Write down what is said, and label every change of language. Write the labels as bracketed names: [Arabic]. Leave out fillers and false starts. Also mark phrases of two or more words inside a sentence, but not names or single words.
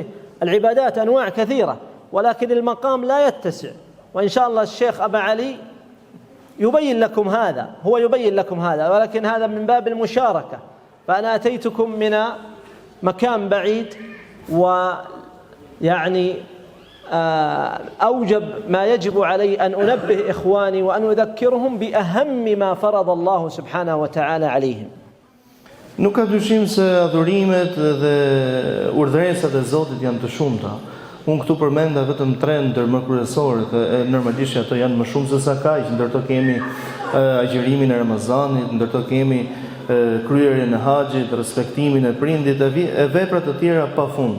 [Arabic] العبادات أنواع كثيرة، ولكن المقام لا يتسع، وإن شاء الله الشيخ أبا علي يبين لكم هذا، هو يبين لكم هذا، ولكن هذا من باب المشاركة. فأنا أتيتكم من مكان بعيد، ويعني أوجب ما يجب علي أن أنبه إخواني وأن أذكرهم بأهم ما فرض الله سبحانه وتعالى عليهم. [Albanian] Nuk ka dyshim se adhurimet dhe urdhëresat e Zotit janë të shumta. Unë këtu përmenda vetëm 3 ndër më kryesorë, dhe normalisht ato janë më shumë se sa kaq, ndërto kemi agjërimin e Ramazanit, ndërto kemi kryerjen e haxhit, respektimin e prindit e vepra të tjera pafund.